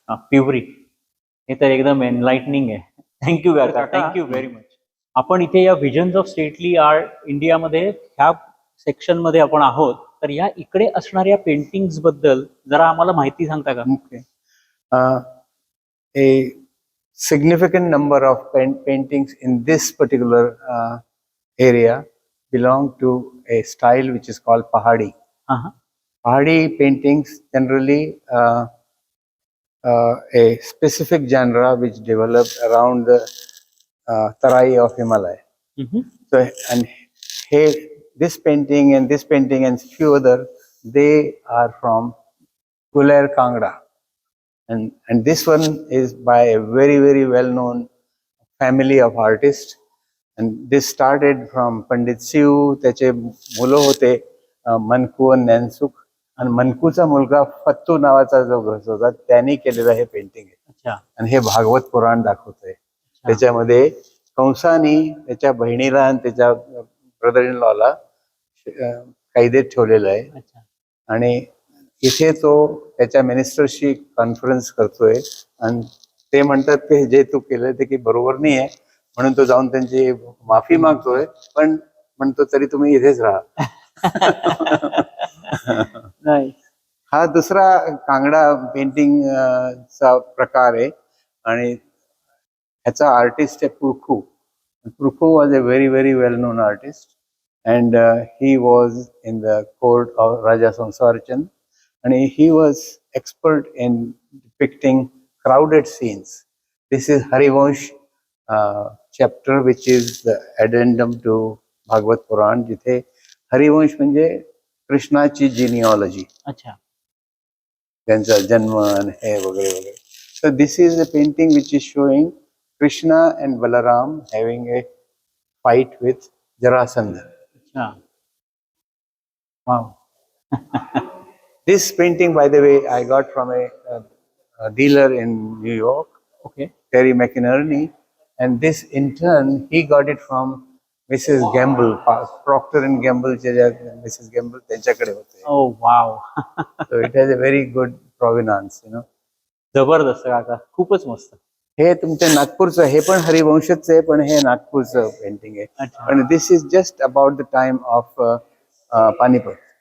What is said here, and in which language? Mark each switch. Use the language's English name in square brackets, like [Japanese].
[Marathi] Puree, हे तर एकदम एनलाइटनिंग आहे. थँक्यू काका, [English] Thank you very much. [Marathi] आपण इथे या व्हिजन्स ऑफ स्टेटली आर्ट इंडियामध्ये ह्या सेक्शन मध्ये आपण आहोत, तर या इकडे असणाऱ्या पेंटिंग्स बद्दल जरा आम्हाला माहिती सांगता का? [English] Okay. A significant number of paintings in this particular area belong to a style which is called Pahadi. Pahadi paintings generally a specific genre which developed around the Tarai of Himalaya. So, and here, this painting and few other, they are from Kuler Kangra. And this one is by a very, very well-known family of artists. And this started from Pandit Siu, [Marathi] त्याचे मुलं होते मनकू आणि नैनसुख, आणि मनकूचा मुलगा फत्तू नावाचा जो ग्रस्त होता त्यांनी केलेलं हे पेंटिंग आहे. आणि हे भागवत पुराण दाखवतंय. त्याच्यामध्ये कंसानी त्याच्या बहिणीला आणि त्याच्या ब्रदर इन लॉला कैदेत ठेवलेलं आहे, आणि इथे तो त्याच्या मिनिस्टरशी कॉन्फरन्स करतोय, आणि ते म्हणतात की जे तू केलंय ते की बरोबर नाही आहे, म्हणून तो जाऊन त्यांची माफी मागतोय, पण म्हणतो तरी तुम्ही इथेच राहा. हा दुसरा कांगडा पेंटिंग चा प्रकार आहे, आणि ह्याचा आर्टिस्ट आहे पुरखू. [English] Purkhu was a very very well known artist, and he was in the court of Raja Sansarchand, and he was expert in depicting crowded scenes. This is Harivansh chapter, which is the addendum to Bhagavad Puran, [Marathi] जिथे हरिवंश म्हणजे कृष्णाची जिनिओलॉजी, त्यांचा जन्म आणि हे वगैरे वगैरे. [English] So this is a painting which is showing Krishna and Balaram having a fight with Jarasandha. Wow. This painting, by the way, I got from a dealer in New York, Terry McInerney, and this in turn he got it from Mrs. Gamble, Procter and Gamble. Mrs. [Marathi] Gamble त्यांच्याकडे होते. [English] Oh wow. So it has a very good provenance, you know. [Marathi] जबरदस्त काका, खूपच मस्त. हे तुमच्या नागपूरचं, हे पण हरिवंशच आहे, पण हे नागपूरचं पेंटिंग आहे. [English] आणि this is just about the time of Panipat.